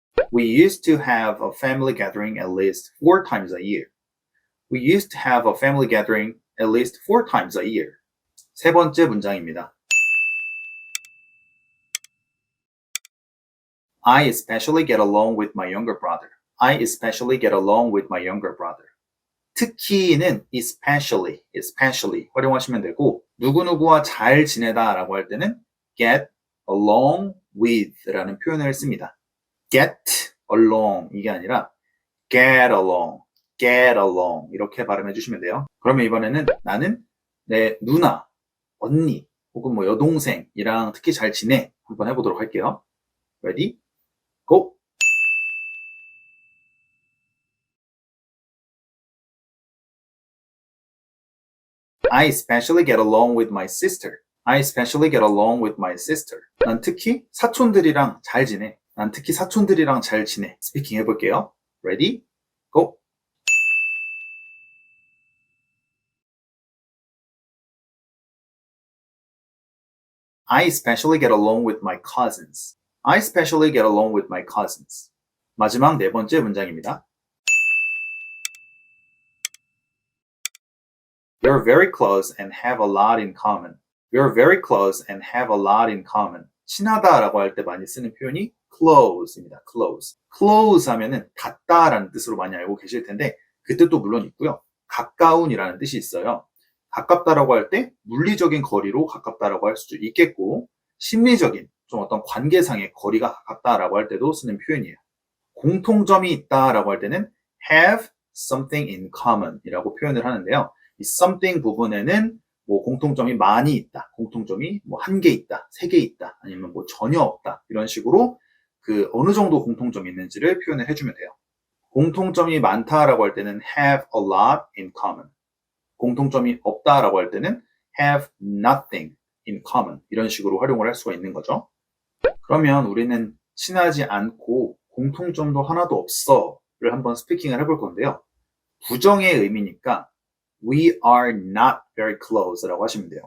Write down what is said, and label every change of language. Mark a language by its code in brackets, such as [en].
[en] We used to have a family gathering at least 4 times a year. We used to have a family gathering at least 4 times a year. [ko] 세 번째 문장입니다. [en] I especially get along with my younger brother. I especially get along with my younger brother. [ko] 특히는 especially 활용하시면 되고 누구누구와 잘 지내다 라고 할 때는 get along with 라는 표현을 씁니다. get along 이게 아니라 get along 이렇게 발음해 주시면 돼요. 그러면 이번에는 나는 내 누나, 언니 혹은 뭐 여동생이랑 특히 잘 지내 한번 해보도록 할게요. [en] Ready? Go! I especially get along with my sister. I especially get along with my sister. [ko] 난 특히 사촌들이랑 잘 지내. 난 특히 사촌들이랑 잘 지내. 스피킹 해볼게요. [en] Ready? Go! I especially get along with my cousins. I especially get along with my cousins. [ko] 마지막 네 번째 문장입니다. [en] We're very close and have a lot in common. We're very close and have a lot in common. [ko] 친하다라고 할 때 많이 쓰는 표현이 close입니다. [en] close. [ko] close 하면은 닿다라는 뜻으로 많이 알고 계실 텐데 그 뜻도 물론 있고요. 가까운이라는 뜻이 있어요. 가깝다라고 할 때 물리적인 거리로 가깝다라고 할 수도 있겠고 심리적인 좀 어떤 관계상의 거리가 가깝다라고 할 때도 쓰는 표현이에요. 공통점이 있다라고 할 때는 [en] have something in common [ko] 이라고 표현을 하는데요. 이 something 부분에는 뭐 공통점이 많이 있다, 공통점이 뭐 한 개 있다, 세 개 있다, 아니면 뭐 전혀 없다 이런 식으로 그 어느 정도 공통점이 있는지를 표현을 해주면 돼요. 공통점이 많다라고 할 때는 [en] have a lot in common. [ko] 공통점이 없다라고 할 때는 [en] have nothing in common [ko] 이런 식으로 활용을 할 수가 있는 거죠. 그러면 우리는 친하지 않고 공통점도 하나도 없어를 한번 스피킹을 해볼 건데요. 부정의 의미니까 [en] we are not very close [ko] 라고 하시면 돼요.